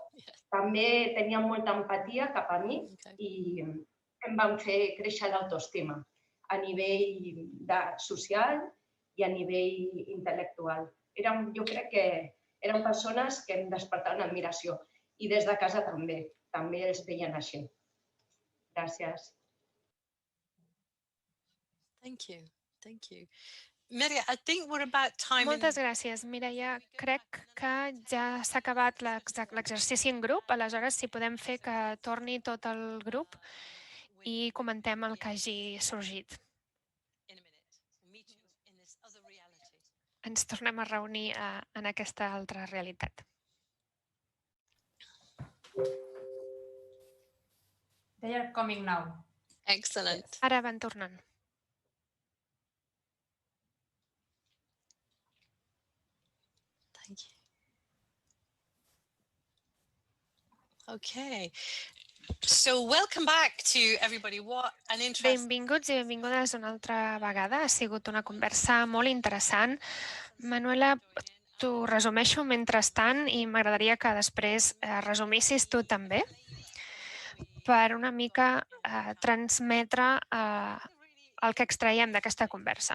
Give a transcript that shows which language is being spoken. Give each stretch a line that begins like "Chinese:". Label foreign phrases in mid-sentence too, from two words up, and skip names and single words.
Catalan: També tenien molta empatia cap a mi i em van fer créixer l'autoestima a nivell social i a nivell intel·lectual. Jo crec que eren persones que em despertaven admiració i des de casa també els veien així. Gràcies.
English: Thank you. Thank you. Mireia, I think we're about time.
Catalan: Moltes gràcies, Mireia. Crec que ja s'ha acabat l'exercici en grup, aleshores si podem fer que torni tot el grup i comentem el que hagi sorgit. Ens tornem a reunir en aquesta altra realitat.
English: They are coming now. Excellent.
Catalan: Ara van tornant.
English: Thank you. Okay. So welcome back to everybody. What an interesting...
Catalan: Benvinguts i benvingudes una altra vegada. Ha sigut una conversa molt interessant. Manuela, t'ho resumeixo mentrestant i m'agradaria que després resumissis tu també per una mica transmetre el que extraiem d'aquesta conversa.